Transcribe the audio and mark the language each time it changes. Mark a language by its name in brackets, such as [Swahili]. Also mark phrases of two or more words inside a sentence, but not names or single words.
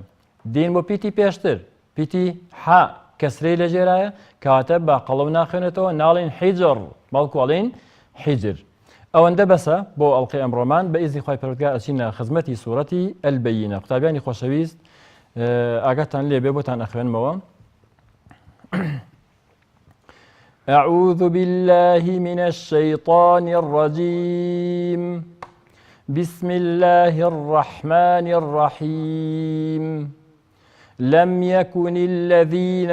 [Central Kurdish] دین بۆ پیتی پێشتر پیتی حا کەسرەی لە ژێرایە کەواتە بە قەڵەو ناخوێنێتەوە، ناڵێن حیجر بەڵکو ئەڵێن حیجر. ئەوەندە بەسە بۆ ئەڵقەی ئەمڕۆمان. بە ئیزنی خۆی پەروەردگار ئەچینە خزمەتی سوورەتی ئەلبەیینە. قوتابیانی خۆشەویست ئاگاتان لێبێ بۆتان ئەخوێنمەوە. [Arabic] أعوذ بالله من الشيطان الرجيم بسم الله الرحمن الرحيم لم يكن الذين